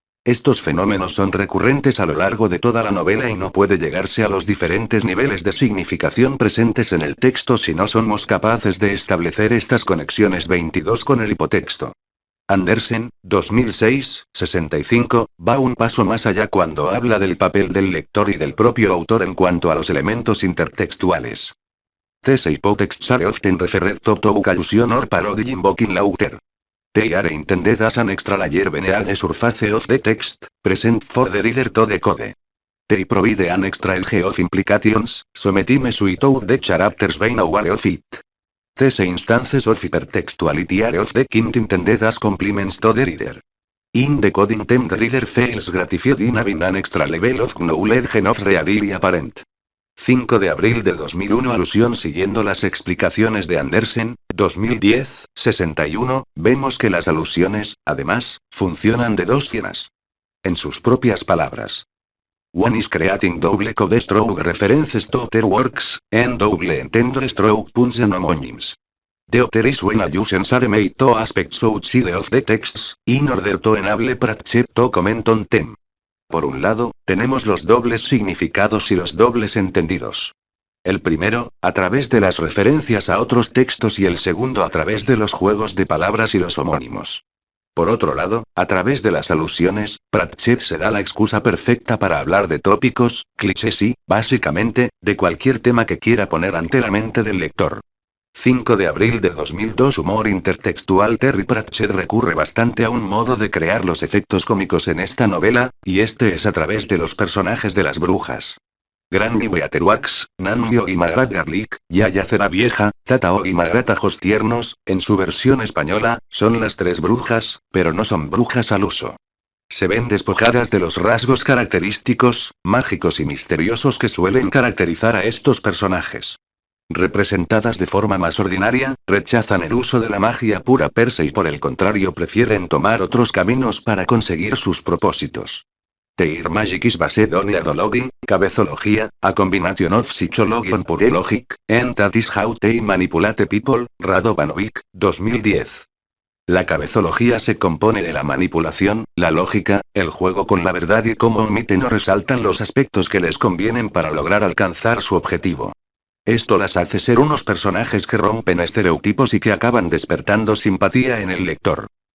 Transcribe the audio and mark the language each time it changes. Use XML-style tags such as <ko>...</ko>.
<es>Estos fenómenos son recurrentes a lo largo de toda la novela y no puede llegarse a los diferentes niveles de significación presentes en el texto si no somos capaces de establecer estas conexiones 22 con el hipotexto. Andersen, 2006, 65, va un paso más allá cuando habla del papel del lector y del propio autor en cuanto a los elementos intertextuales.</es> <en>These hypotexts are often referred to allusion or parody invoking laughter. They are intended as an extra layer beneath the surface of the text, present for the reader to decode. They provide an extra edge of implications, sometimes without the characters being aware of it. These instances of hypertextuality are of the kind intended as compliments to the reader. In decoding them the reader feels gratified in having an extra level of knowledge not readily apparent.</en> <es>5 de abril de 2001. Alusión. Siguiendo las explicaciones de Andersen, 2010, 61, vemos que las alusiones, además, funcionan de dos formas. En sus propias palabras.</es> <en>One is creating double code stroke references to other works, and double entendre stroke puns and homonyms. The other is when allusions are made to aspects outside of the texts, in order to enable Pratchett to comment on them.</en> <es>Por un lado, tenemos los dobles significados y los dobles entendidos. El primero, a través de las referencias a otros textos, y el segundo a través de los juegos de palabras y los homónimos. Por otro lado, a través de las alusiones, Pratchett se da la excusa perfecta para hablar de tópicos, clichés y, básicamente, de cualquier tema que quiera poner ante la mente del lector. 5 de abril de 2002. Humor intertextual. Terry Pratchett recurre bastante a un modo de crear los efectos cómicos en esta novela, y este es a través de los personajes de las brujas. Granny Beaterwax, Nanmio y Magrat Garlic, Yaya Cera Vieja, Tatao y Magrat Ajos Tiernos, en su versión española, son las tres brujas, pero no son brujas al uso. Se ven despojadas de los rasgos característicos, mágicos y misteriosos que suelen caracterizar a estos personajes. Representadas de forma más ordinaria, rechazan el uso de la magia pura per se y por el contrario prefieren tomar otros caminos para conseguir sus propósitos.</es> <en>Their magic is based on ideology, cabezología, a combination of psychology and pure logic, and that is how they manipulate people. Radovanovic, 2010.</en> <es>La cabezología se compone de la manipulación, la lógica, el juego con la verdad y cómo omiten o resaltan los aspectos que les convienen para lograr alcanzar su objetivo. Esto las hace ser unos personajes que rompen estereotipos y que acaban despertando simpatía en el lector.</es>